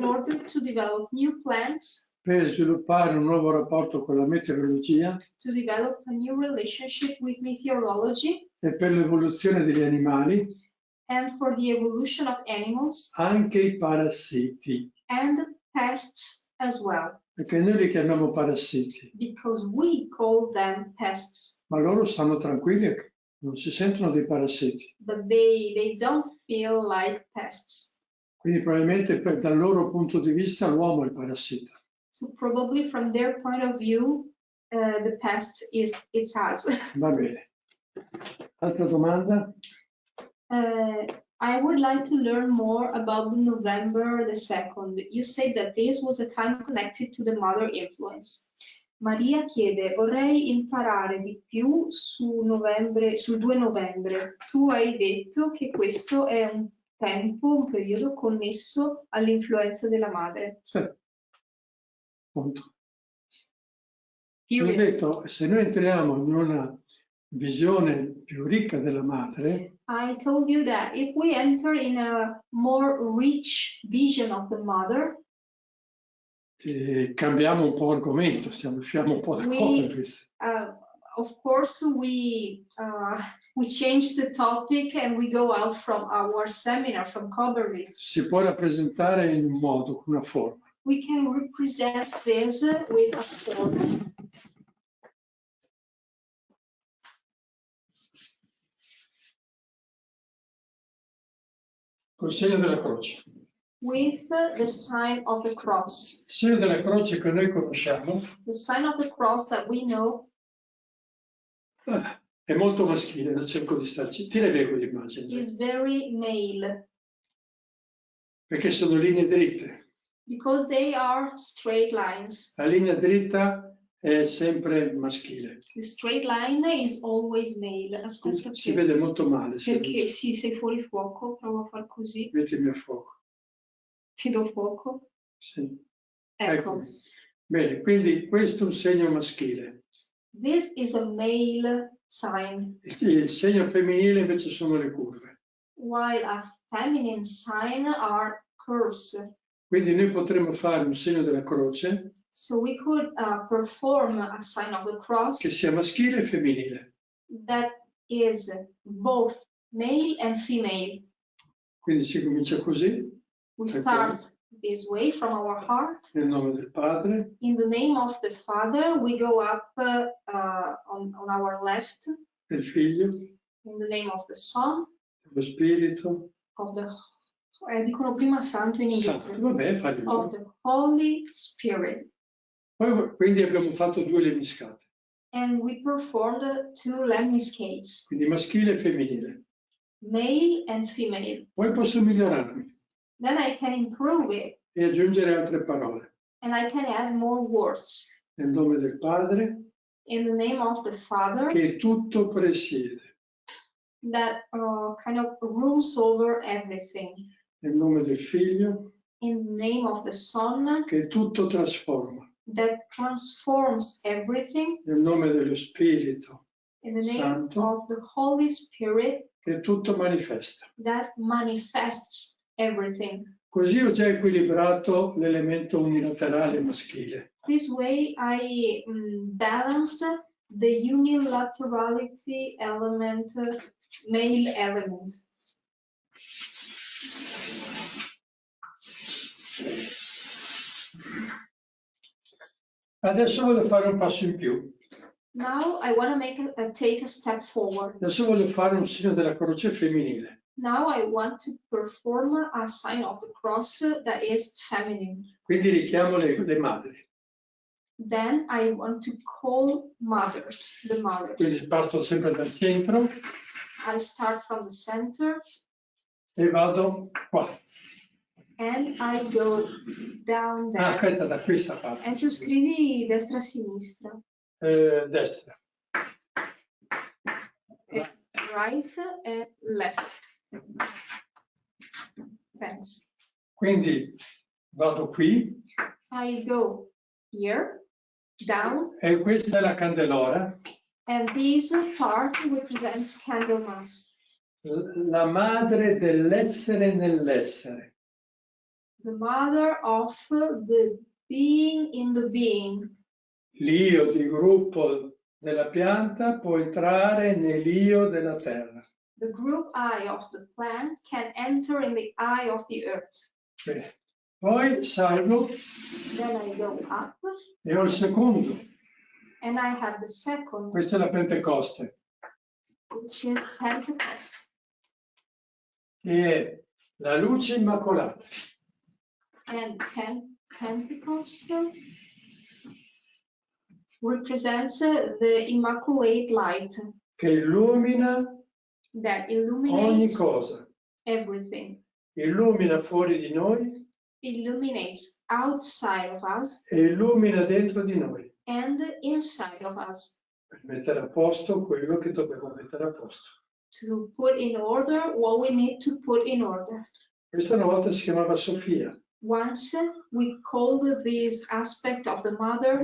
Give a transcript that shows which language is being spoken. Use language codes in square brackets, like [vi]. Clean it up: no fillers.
[en] order to develop new plants, [it] per sviluppare un nuovo rapporto con la meteorologia [en] to develop a new relationship with meteorology, [it] e per l'evoluzione degli animali, [en] and for the evolution of animals [it] anche i parassiti, [en] and pests as well, [it] perché noi li chiamiamo parassiti, [en] because we call them pests, [it] ma loro stanno tranquilli, non si sentono dei parassiti. [en] but they don't feel like pests. [it] Quindi probabilmente dal loro punto di vista l'uomo è il parassita. [en] So probably from their point of view, the pest it's us. [it] Va bene. Altra domanda? [en] I would like to learn more about the November the 2nd. You said that this was a time connected to the mother influence. [it] Maria chiede, vorrei imparare di più sul 2 novembre. Tu hai detto che questo è un tempo, un periodo connesso all'influenza della madre. Sì. Punto. Ho detto, se noi entriamo in una visione più ricca della madre, [en] I told you that if we enter in a more rich vision of the mother, [it] cambiamo un po' argomento, usciamo un po' da Koberwitz. [en] Of course we change the topic and we go out from our seminar from Koberwitz. [it] Si può rappresentare in un modo, con una forma. [en] We can represent this with a form. [it] Col segno della croce. [en] with the sign of the cross. [it] Il segno della croce che noi conosciamo [en] The sign of the cross that we know [it] è molto maschile, non cerco di starci. Ti leggo l'immagine, [en] is very male [it] perché sono linee dritte. [en] because they are straight lines. [it] La linea dritta è sempre maschile. [en] The straight line is always male. [it] Aspetta Si che, vede molto male. perché sì, sei fuori fuoco, provo a far così. Mettimi a fuoco. Ti do fuoco. Sì. Ecco. Bene, quindi questo è un segno maschile. [en] This is a male sign, [it] Il segno femminile invece sono le curve. [en] while a feminine sign are curves. [it] Quindi noi potremmo fare un segno della croce [en] So we could perform a sign of the cross [it] che sia maschile e femminile. [en] that is both male and female. [it] Quindi si comincia così, [en] We start this way from our heart. [it] nel nome del Padre, [en] In the name of the Father, we go up on our left. [it] del Figlio, [en] In the name of the Son, [it] dello Spirito [en] of the [it] dicono prima santo in inglese. Santo. Vabbè, fai [en] Of the Holy Spirit. [it] Poi, quindi abbiamo fatto due lemiscate, [en] And we performed 2 lemniscates, [it] quindi maschile e femminile. [en] male and female. [it] Poi posso migliorarmi [en] Then I can improve it [it] e aggiungere altre parole. [en] and I can add more words. [it] Nel nome del Padre, [en] In the name of the Father, [it] che tutto presiede. [en] that kind of rules over everything. [it] Nel nome del Figlio, [en] In the name of the Son, [it] che tutto trasforma. [en] that transforms everything. [it] Nel nome dello Spirito, [en] In the name [it] Santo, [en] of the Holy Spirit, [it] che tutto manifesta. [en] that manifests everything. [it] Così ho già equilibrato l'elemento unilaterale maschile. [en] This way I balanced the unilaterality element, male element. [it] Adesso voglio fare un passo in più. [en] Now I want to take a step forward. [it] Adesso voglio fare un segno della croce femminile. [en] Now I want to perform a sign of the cross that is feminine. [it] Quindi richiamo le madri. [en] Then I want to call mothers, the mothers. [it] Quindi parto sempre dal centro [en] I start from the center [it] e vado qua. [en] and I go down there. [it] Aspetta, da questa parte. Enzo, scrivi destra sinistra. Destra. [en] Right and left. Thanks. [it] Quindi vado qui [en] I go here, down, [it] e questa è la candelora, [en] and this part represents Candlemas, [it] la madre dell'essere nell'essere. [en] the mother of the being in the being. [it] L'io di gruppo della pianta può entrare nell'io della terra. [en] The group I of the plant can enter in the eye of the earth. [it] Bene. Poi salgo [en] Then I go up, [it] e ho il secondo. [en] and I have the second, [it] Questa è la Pentecoste, [en] which is Pentecost, [it] che è la luce immacolata. [en] and Pentecost represents the immaculate light [it] Che illumina [en] that [it] ogni [en] illuminates [it] cosa. [en] everything, [it] Illumina fuori di noi [en] illuminates outside of us [it] e illumina dentro di noi. [en] and inside of us, [it] Per mettere a posto quello che dobbiamo mettere a posto. [en] to put in order what we need to put in order. [it] Questa una volta si chiamava Sofia, [en] Once we called this aspect of the mother